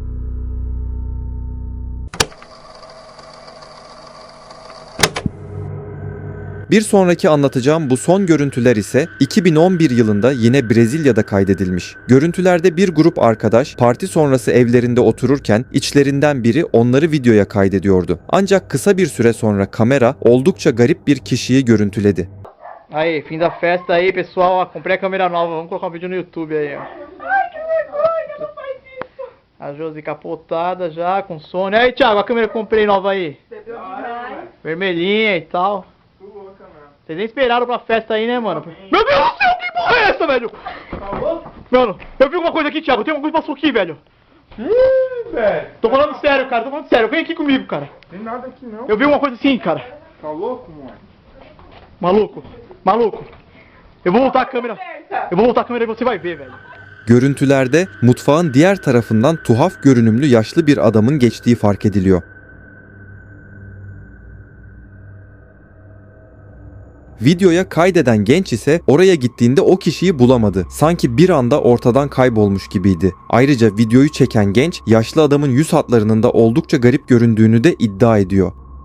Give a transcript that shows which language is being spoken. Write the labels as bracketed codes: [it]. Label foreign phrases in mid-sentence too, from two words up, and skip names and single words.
[tr] Bir sonraki anlatacağım bu son görüntüler ise 2011 yılında yine Brezilya'da kaydedilmiş. Görüntülerde bir grup arkadaş parti sonrası evlerinde otururken içlerinden biri onları videoya kaydediyordu. Ancak kısa bir süre sonra kamera oldukça garip bir kişiyi görüntüledi. [pt] Aí, fim da festa aí, pessoal. Ó, comprei a câmera nova. Vamos colocar um vídeo no YouTube aí, ó. Ai, que vergonha, não faz isso. A Josi capotada já, com sono. Aí, Thiago, a câmera que eu comprei nova aí. Bebeu demais. Vermelhinha e tal. Vocês nem esperaram pra festa aí, né, mano? Meu Deus do céu, que porra é essa, velho? Mano, eu vi alguma coisa aqui, Thiago. Tem alguma coisa que passou aqui, velho. velho. Tô falando sério, cara. Tô falando sério. Vem aqui comigo, cara. Tem nada aqui não. Eu vi uma coisa assim, cara. Tá louco, mano? Maluco. Maluco. Eu vou voltar a câmera. Eu vou voltar a câmera e você vai ver, velho. [tr] Görüntülerde mutfağın diğer tarafından tuhaf görünümlü yaşlı bir adamın geçtiği fark ediliyor. Videoya kaydeden genç ise oraya gittiğinde o kişiyi bulamadı. Sanki bir anda ortadan kaybolmuş gibiydi. Ayrıca videoyu çeken genç yaşlı adamın yüz hatlarının da oldukça garip göründüğünü de iddia ediyor.